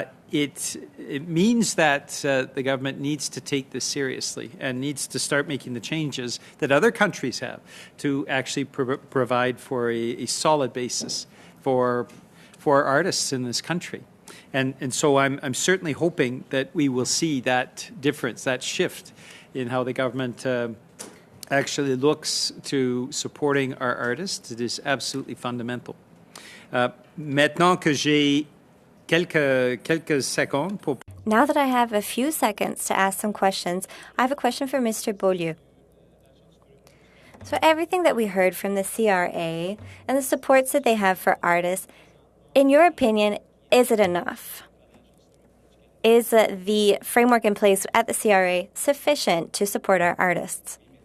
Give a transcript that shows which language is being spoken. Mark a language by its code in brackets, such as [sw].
[en] It means that the government needs to take this seriously and needs to start making the changes that other countries have to actually provide for a solid basis for artists in this country. And so I'm certainly hoping that we will see that difference, that shift in how the government actually looks to supporting our artists. It is absolutely fundamental. [fr] Maintenant que j'ai quelques secondes pour... [en] Now that I have a few seconds to ask some questions, I have a question for Mr. Beaulieu. So everything that we heard from the CRA and the supports that they have for artists, in your opinion, is it enough? Is the framework in place at the CRA sufficient to support our artists?